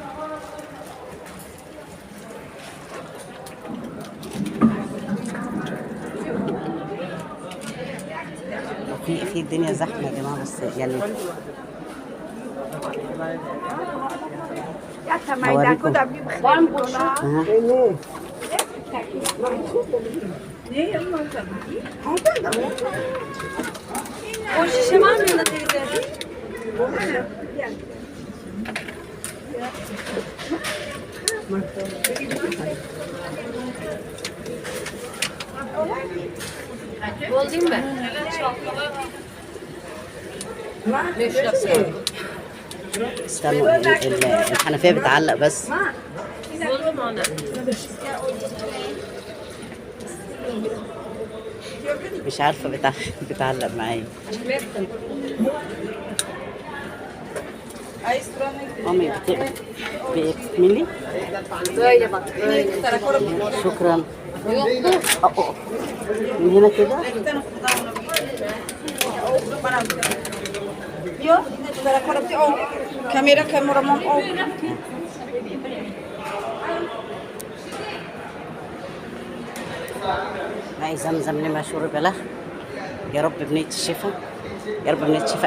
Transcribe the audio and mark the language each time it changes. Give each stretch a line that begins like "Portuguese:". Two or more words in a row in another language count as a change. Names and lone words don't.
Arabic: في الدنيا زحمه يا جماعه، بس يعني هوريكم.
Turkish: O şişe var mı yanında teyze? Bol değil mi?
Arabic: استنوا الحنفيه بتعلق بس.
Turkish: Bol mu ona?
Arabic: مش عارفه بتعلق معايا. مامي بتكملي.
Turkish: Böyle bak. Böyle.
Arabic: شكرا. من هنا كده. كاميرا مام او ماء زمزم لما شرب له، يا رب بنية الشفاء، يا رب بنية الشفاء.